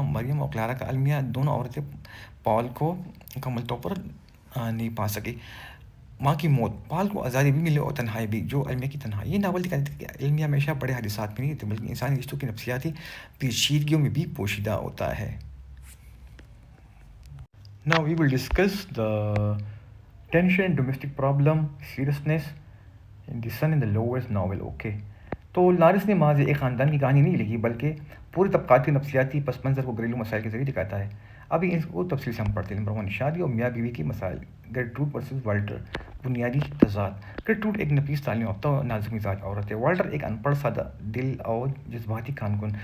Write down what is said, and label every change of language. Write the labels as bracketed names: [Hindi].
[Urdu] مریم اور کلارا کا المیہ دونوں عورتیں پال کو مکمل طور پر نہیں پا سکی. ماں کی موت، پال کو آزادی بھی ملے اور تنہائی بھی، جو المیہ کی تنہائی. یہ ناول دکھاتا ہے کہ المیہ ہمیشہ بڑے حادثات میں نہیں ہوتے بلکہ انسانی رشتوں کی نفسیاتی پیچیدگیوں میں بھی پوشیدہ ہوتا ہے. [English] Now we will discuss the tension, domestic problem, seriousness in the Son in the Lowers novel. Okay. [Urdu] تو لارس نے محض ایک خاندان کی کہانی نہیں لکھی بلکہ پورے طبقات کے نفسیاتی پس منظر کو گھریلو مسائل کے ذریعے دکھاتا ہے. ابھی اس کو تفصیل سے ہم پڑھتے ہیں. نمبر 1، شادی اور میاں بیوی کے مسائل. گرٹروڈ ورسز والٹر. بنیادی تضاد. گرٹروڈ ایک نفیس تعلیم یافتہ اور نازک مزاج عورت ہے. والٹر ایک ان پڑھ سادہ دل اور جذباتی کان.